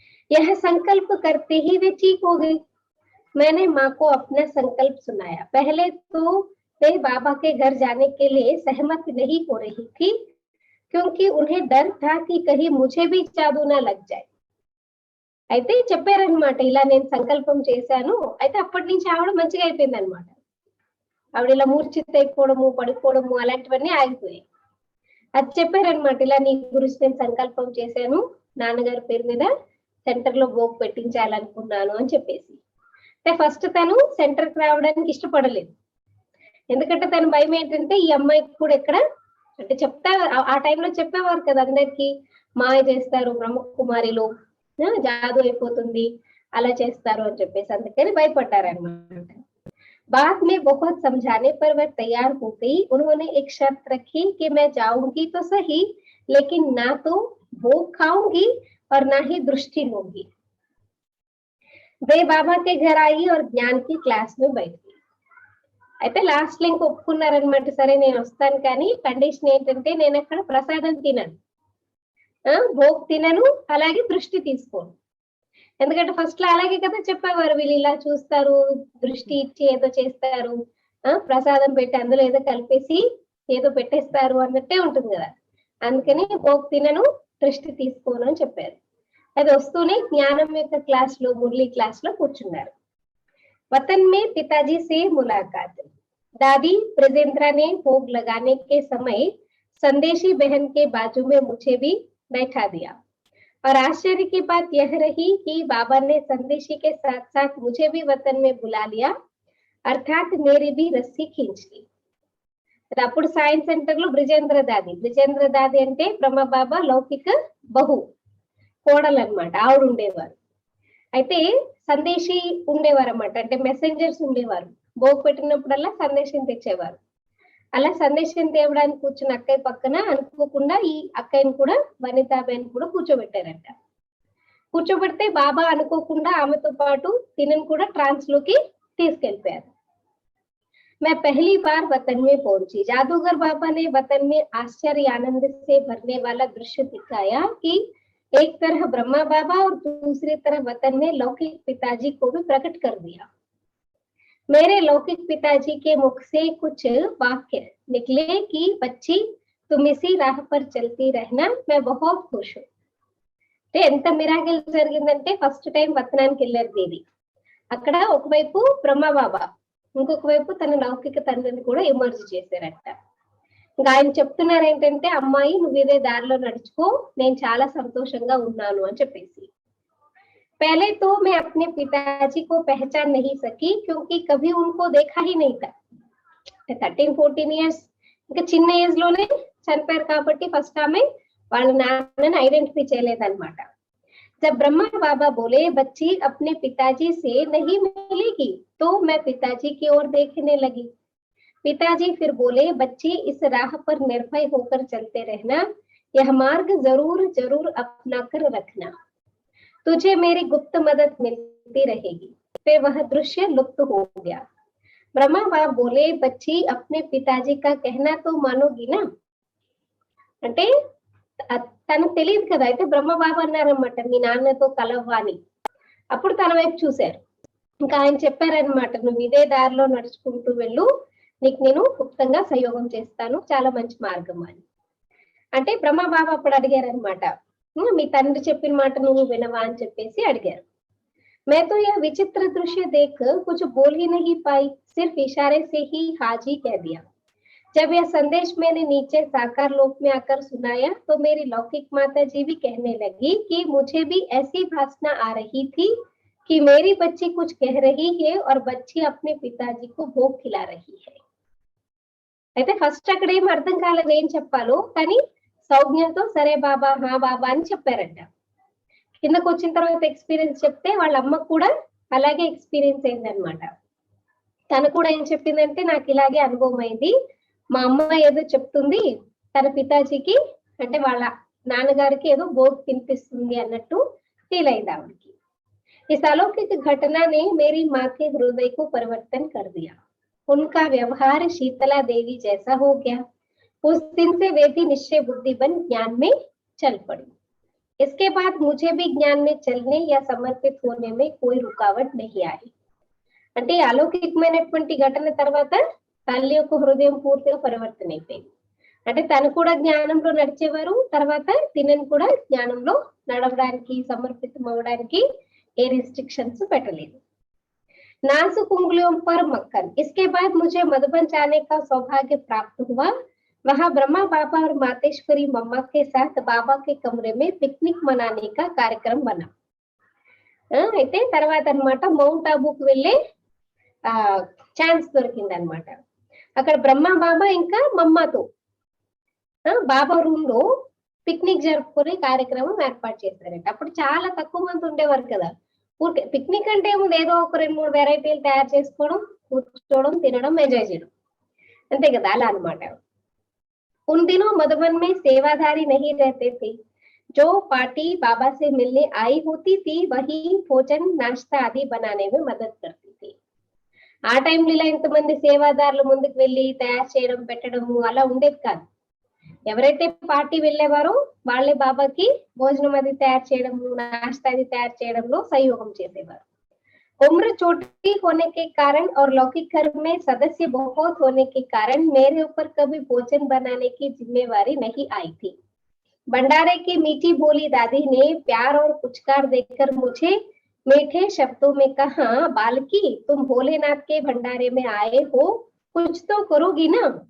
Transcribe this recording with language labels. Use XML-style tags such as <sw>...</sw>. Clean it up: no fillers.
<hi>यह संकल्प करते ही वे ठीक हो गई. मैंने माँ को अपना संकल्प सुनाया. पहले तो वे बाबा के घर जाने के लिए सहमत नहीं हो रही थी क्योंकि उन्हें डर था कि कहीं मुझे भी जादू ना लग जाए.</hi> <te>అయితే చెప్పారనమాట, ఇలా నేను సంకల్పం చేశాను. అయితే అప్పటి నుంచి ఆవిడ మంచిగా అయిపోయింది అనమాట. ఆవిడ ఇలా మూర్ఛిత అయిపోవడము, పడిపోవడము అలాంటివన్నీ ఆగిపోయాయి. అది చెప్పారనమాట, ఇలా నీ గురించి నేను సంకల్పం చేశాను, నాన్నగారి పేరు మీద సెంటర్ లో భోగ్ పెట్టించాలనుకున్నాను అని చెప్పేసి. అంటే ఫస్ట్ తను సెంటర్ కి రావడానికి ఇష్టపడలేదు. ఎందుకంటే తన భయం ఏంటంటే ఈ అమ్మాయికి కూడా ఎక్కడ అంటే చెప్తా ఆ టైంలో చెప్పేవారు కదా అందరికి, మాయ చేస్తారు బ్రహ్మకుమారిలో, జాదు అయిపోతుంది అలా చేస్తారు అని చెప్పేసి, అందుకని భయపడ్డారనమాట.</te> <hi>बाद में बहुत समझाने पर वह तैयार हो गई. उन्होंने एक शर्त रखी कि मैं जाऊंगी तो सही लेकिन ना तो भोग खाऊंगी और ना ही दृष्टि लूंगी. वे बाबा के घर आई और ज्ञान की क्लास में बैठ गई.</hi> <te>అయితే లాస్ట్ లో ఇంక ఒప్పుకున్నారనమాట, సరే నేను వస్తాను కానీ కండిషన్ ఏంటంటే నేను అక్కడ ప్రసాదం తినను, భోగ్ తినను, అలాగే దృష్టి తీసుకోను. ఎందుకంటే ఫస్ట్ లో అలాగే కదా చెప్పేవారు, వీళ్ళు ఇలా చూస్తారు, దృష్టి ఇచ్చి ఏదో చేస్తారు, ప్రసాదం పెట్టి అందులో ఏదో కలిపేసి ఏదో పెట్టేస్తారు అన్నట్టే ఉంటుంది కదా. అందుకని భోగ్ తినను, దృష్టి తీసుకోను అని చెప్పారు. అది వస్తూనే జ్ఞానం యొక్క క్లాస్ లో మురళీ క్లాస్ లో కూర్చున్నారు.</te> <hi>वतन में पिताजी से मुलाकात. दादी ब्रजेंद्रा ने भोग लगाने के समय संदेशी बहन के बाजू में मुझे भी बैठा दिया और आश्चर्य की बात यह रही कि बाबा ने संदेशी के साथ साथ मुझे भी वतन में बुला लिया, अर्थात मेरी भी रस्सी खींच ली.</hi> <te>అప్పుడు సైన్స్ సెంటర్ లో బ్రిజేంద్ర దాది అంటే బ్రహ్మబాబా లౌకిక బహు కోడలు అనమాట, ఆవిడ ఉండేవారు. అయితే సందేశి ఉండేవారు అన్నమాట, అంటే మెసెంజర్స్ ఉండేవారు. భోగ్ పెట్టినప్పుడల్లా సందేశం తెచ్చేవారు. అలా సందేశం తేవడానికి కూర్చున్న అక్కయ్య పక్కన అనుకోకుండా ఈ అక్కయ్యని కూడా వనితాబాయిని కూడా కూర్చోబెట్టారంట. కూర్చోబెడితే బాబా అనుకోకుండా ఆమెతో పాటు తినని కూడా ట్రాన్స్ లోకి తీసుకెళ్లిపోయారు.</te> <hi>मैं पहली बार वतन में पहुंची. जादूगर बाबा ने वतन में आश्चर्य आनंद से भरने वाला दृश्य दिखाया कि एक तरह ब्रह्मा बाबा और दूसरी तरफ वतन में लौकिक पिताजी को भी प्रकट कर दिया. मेरे लौकिक पिताजी के मुख से कुछ वाक्य निकले कि बच्ची तुम इसी राह पर चलती रहना, मैं बहुत खुश हूँ.</hi> <te>ఎంత మిరాకిల్ జరిగిందంటే ఫస్ట్ టైం వతనానికి వెళ్ళారు దేవి. అక్కడ ఒకవైపు బ్రహ్మబాబా, ఇంకొక వైపు తన లౌకిక తండ్రిని కూడా ఎమర్జ్ చేశారట. ఇంకా ఆయన చెప్తున్నారు ఏంటంటే, అమ్మాయి నువ్వు ఇదే దారిలో నడుచుకో, నేను చాలా సంతోషంగా ఉన్నాను అని చెప్పేసి.</te> <hi>पहले तो मैं अपने पिताजी को पहचान नहीं सकी क्योंकि कभी उनको देखा ही नहीं था.</hi> <te>13-14 ఇయర్స్ ఇంకా చిన్న ఏజ్ లోనే చనిపోయారు కాబట్టి ఫస్ట్ ఆమె వాళ్ళ నాన్నని ఐడెంటిఫై చేయలేదన్నమాట.</te> <hi>जब ब्रह्मा बाबा बोले बच्ची अपने पिताजी से नहीं मिलेगी तो मैं पिताजी की ओर देखने लगी. पिताजी फिर बोले बच्ची इस राह पर निर्भय होकर चलते रहना, यह मार्ग जरूर जरूर अपना कर रखना, तुझे मेरी गुप्त मदद मिलती रहेगी. फिर वह दृश्य लुप्त हो गया. ब्रह्मा बाबा बोले बच्ची अपने पिताजी का कहना तो मानोगी ना.</hi> <te>అంటే తనకు తెలియదు కదా, అయితే బ్రహ్మబాబు అన్నారనమాట మీ నాన్నతో కలవ్వా అని. అప్పుడు తన వైపు చూశారు. ఇంకా ఆయన చెప్పారనమాట, నువ్వు ఇదే దారిలో నడుచుకుంటూ వెళ్ళు, నీకు నేను గుప్తంగా సహయోగం చేస్తాను, చాలా మంచి మార్గం అని. అంటే బ్రహ్మబాబు అప్పుడు అడిగారనమాట, మీ తండ్రి చెప్పిన మాట నువ్వు వినవా అని చెప్పేసి అడిగారు.</te> <hi>मैं तो यह विचित्र दृश्य देख कुछ बोल ही नहीं पाई, सिर्फ इशारे से ही हाजी कह दिया। जब यह संदेश मैंने नीचे साकार लोक में आकर सुनाया तो मेरी लौकिक माता जी भी कहने लगी कि मुझे भी ऐसी भासना आ रही थी कि मेरी बच्ची कुछ कह रही है और बच्ची अपने पिताजी को भोग खिला रही है।</hi> <te>అయితే ఫస్ట్ అక్కడ ఏం అర్థం కాలేదు ఏం చెప్పాలో, కానీ సౌజ్ఞతో సరే బాబా హా బాబా అని చెప్పారంట. కిందకు వచ్చిన తర్వాత ఎక్స్పీరియన్స్ చెప్తే వాళ్ళ అమ్మకు కూడా అలాగే ఎక్స్పీరియన్స్ అయిందనమాట. తను కూడా ఏం చెప్పిందంటే నాకు ఇలాగే అనుభవం అయింది, మా అమ్మ ఏదో చెప్తుంది, తన పితాజీకి అంటే వాళ్ళ నాన్నగారికి ఏదో భోగ్ తినిపిస్తుంది అన్నట్టు ఫీల్ అయింది ఆవిడకి.</te> <hi>इस अलौकिक घटना ने मेरी माँ के हृदय को परिवर्तन कर दिया। उनका व्यवहार शीतला देवी जैसा हो गया। उस दिन से वे भी निश्चय बुद्धि बन ज्ञान में चल पड़ी। इसके बाद मुझे भी ज्ञान में चलने या समर्पित होने में कोई रुकावट नहीं आई।</hi> <te>అంటే అలౌకికమైనటువంటి ఘటన తర్వాత తల్లి యొక్క హృదయం పూర్తిగా పరివర్తన అయిపోయింది. అంటే తను కూడా జ్ఞానంలో నడిచేవారు, తర్వాత తినని కూడా జ్ఞానంలో నడవడానికి సమర్పితం అవ్వడానికి ఏ रिस्ट्रिक्शंस పెట్టలేదు.</te> <hi>नाजुक उंगलियों पर मक्खन। इसके बाद मुझे मधुबन जाने का सौभाग्य प्राप्त हुआ। वहां ब्रह्मा बाबा और मातेश्वरी मम्मा के साथ बाबा के कमरे में पिकनिक मनाने का कार्यक्रम बना।</hi> <te>అయితే తర్వాత అన్నమాట మౌంట్ ఆబూకి వెళ్ళే ఛాన్స్ దొరికిందనమాట. అక్కడ బ్రహ్మ బాబా ఇంకా మమ్మతో బాబా రూమ్ లో పిక్నిక్ జరుపుకునే కార్యక్రమం ఏర్పాటు చేశారంట. అప్పుడు చాలా తక్కువ మంది ఉండేవారు కదా. ఊరికే పిక్నిక్ అంటే ఏముంది, ఏదో ఒక 2-3 వెరైటీలు తయారు చేసుకోవడం, కూర్చోవడం, తినడం, ఎంజాయ్ చేయడం, అంతే కదా, అలా అనమాట.</te> <hi>उन दिनों मधुबन में सेवाधारी नहीं रहते थे। जो पार्टी बाबा से मिलने आई होती थी वही भोजन नाश्ता आदि बनाने में मदद करती थी।</hi> <te>ఆ టైంలో ఇలా ఇంతమంది సేవాదారులు ముందుకు వెళ్ళి తయారు చేయడం పెట్టడము అలా ఉండేది కాదు. ఎవరైతే పార్టీ వెళ్ళేవారో వాళ్ళే బాబాకి భోజనం అది తయారు చేయడము, నాश्ता అది తయారు చేయడంలో సహయోగం చేసేవారు.</te> <hi>उम्र छोटी होने के कारण और लौकिक घर में सदस्य बहुत होने के कारण मेरे ऊपर कभी भोजन बनाने की जिम्मेवारी नहीं आई थी। भंडारे की मीठी बोली दादी ने प्यार और पुचकार देकर मुझे मीठे शब्दों में कहा, बालकी तुम भोलेनाथ के भंडारे में आए हो, कुछ तो करोगी ना।</hi>